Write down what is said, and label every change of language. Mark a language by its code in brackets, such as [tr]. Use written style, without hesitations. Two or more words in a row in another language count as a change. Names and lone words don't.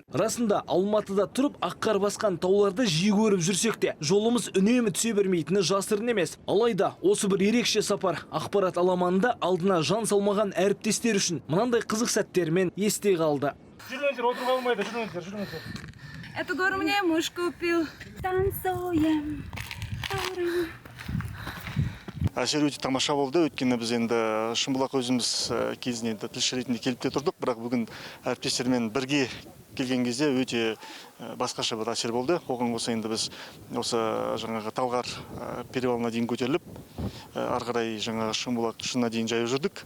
[kk] Расында Алматыда тұрып аққар басқан тауларды жиі көріп жүрсек те, жолымыз үнемі түсе бермейтіні жасырын емес. Алайда осы бір ерекше сапар ақпарат аламанында алдына жан салмаған әріптестер үшін мынандай қызық сәттермен есте қалды. Жүріңіздер, отыруға болмайды, жүріңіздер. [ru] Эту гору мне муж купил. Танцуем. [kk] Әсер өте тамаша болды. Өйткені біз енді Шымбұлақ өзіміз кезінде тілші ретінде келіп те тұрдық, бірақ бүгін әріптестермен бірге келген кезде өте басқаша бір әсер болды. Оған қоса енді біз осы жаңағы Талғар перевалына дейін көтеріліп, ары қарай жаңағы Шымбұлақ шыңына дейін жаяу жүрдік.